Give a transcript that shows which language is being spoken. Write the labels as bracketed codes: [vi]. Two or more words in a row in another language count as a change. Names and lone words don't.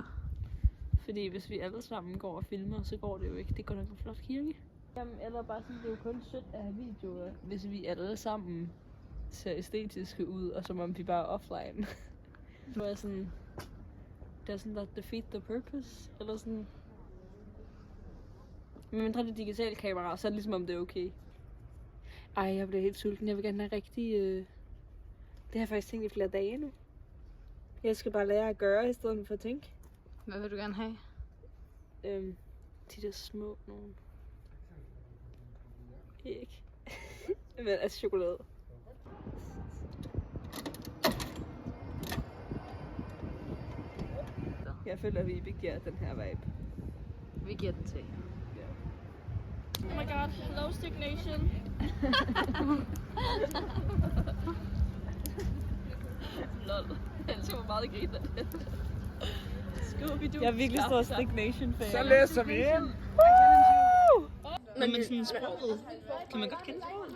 [da] Fordi hvis vi alle sammen går og filmer, så går det jo ikke. Det går nok en flot kirke. Jamen, eller bare sådan, det er jo kun sødt at have videoer, hvis vi alle sammen ser æstetiske ud, og som om vi bare er offline. Så er sådan, [en] doesn't that defeat the purpose? [da] Eller sådan. Men mindre det digitale kamera, så er det ligesom om det er okay. Ej, jeg bliver helt sulten. Jeg vil gerne have rigtig... Det har jeg faktisk tænkt i flere dage nu. Jeg skal bare lære at gøre, i stedet for at tænke. Hvad vil du gerne have? De der små nogen. Ikke. Men altså chokolade. Jeg føler, at vi giver den her vibe. Vi giver den til. [en] Oh my god, hello Stick Nation. Lol. [da] Jeg tror meget griner. [en] Scooby-Doo. [da] Jeg er virkelig stor [en] Stick Nation [da] fan. Så læser vi ind! Men sådan sproget, kan man godt kende sproget?